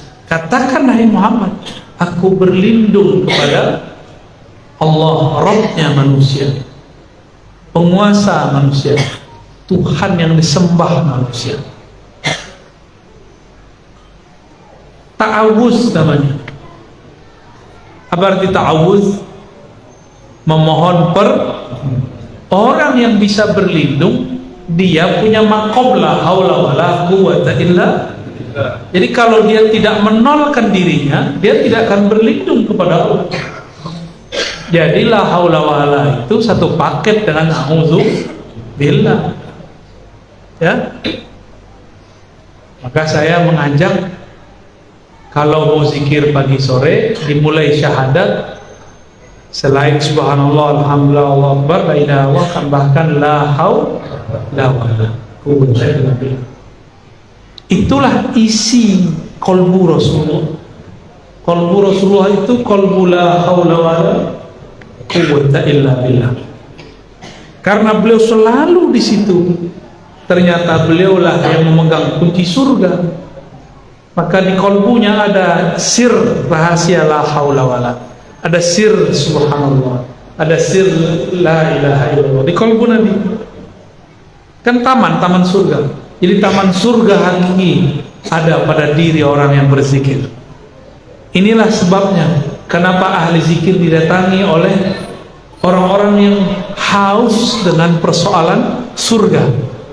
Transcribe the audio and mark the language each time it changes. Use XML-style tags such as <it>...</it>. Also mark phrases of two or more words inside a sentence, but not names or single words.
<id>Katakan hai Muhammad, aku berlindung kepada Allah, Rabbnya manusia, penguasa manusia, Tuhan yang disembah manusia. Ta'awuz namanya. Apa arti ta'awuz? Memohon orang yang bisa berlindung, dia punya maqam</id> <ar>لا حول ولا قوة إلا.</ar> <id>Jadi kalau dia tidak menolkan dirinya, dia tidak akan berlindung kepada Allah. Jadi</id> <ar>لا حول ولا</ar> <id>itu satu paket dengan</id> <ar>أعوذ بالله.</ar> <id>Ya. Maka saya mengajak, kalau mau zikir pagi sore, dimulai syahadat, selain</id> <ar>سبحان الله، الحمد لله، الله أكبر, لا إله إلا الله, bahkan لا حول ولا قوة إلا بالله.</ar> <id>Itulah isi qalbu Rasulullah. Qalbu Rasulullah itu qalbu</id> <ar>لا حول ولا قوة إلا بالله.</ar> <id>Karena beliau selalu di situ. Ternyata beliaulah yang memegang kunci surga. Maka di kalbunya ada sir rahasia</id> <ar>لا حول ولا,</ar> <id>ada sir subhanallah, ada sir</id> <ar>لا إله إلا الله</ar> <id>di kalbu Nabi. Kan taman surga. Jadi taman surga hakiki ada pada diri orang yang berzikir. Inilah sebabnya kenapa ahli zikir didatangi oleh orang-orang yang haus dengan persoalan surga.</id>